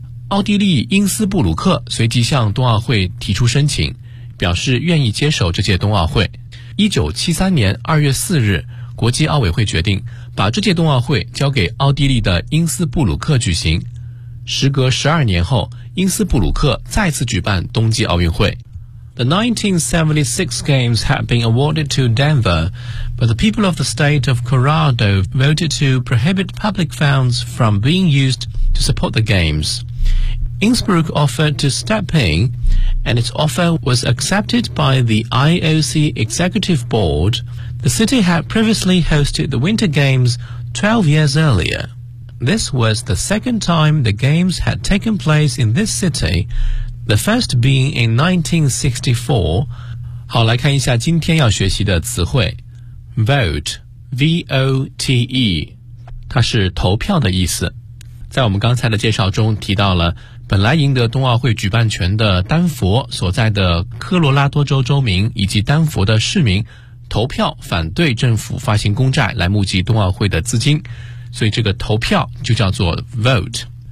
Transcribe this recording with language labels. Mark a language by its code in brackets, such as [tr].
[zh] 奥地利因斯布鲁克随即向冬奥会提出申请，表示愿意接手这届冬奥会。 1973年2月4日国际奥委会决定把这届冬奥会交给奥地利的因斯布鲁克举行。时隔12年后，因斯布鲁克再次举办冬季奥运会。 [en] The 1976 Games had been awarded to Denver, but the people of the state of Colorado voted to prohibit public funds from being used to support the Games. Innsbruck offered to step in, and its offer was accepted by the IOC Executive Board. The city had previously hosted the Winter Games 12 years earlier. This was the second time the Games had taken place in this city, the first being in 1964. [zh] 好，来看一下今天要学习的词汇。 Vote, V-O-T-E, 它是投票的意思。在我们刚才的介绍中提到了本来赢得冬奥会举办权的丹佛所在的科罗拉多州州民以及丹佛的市民投票反对政府发行公债来募集冬奥会的资金，所以这个投票就叫做 vote。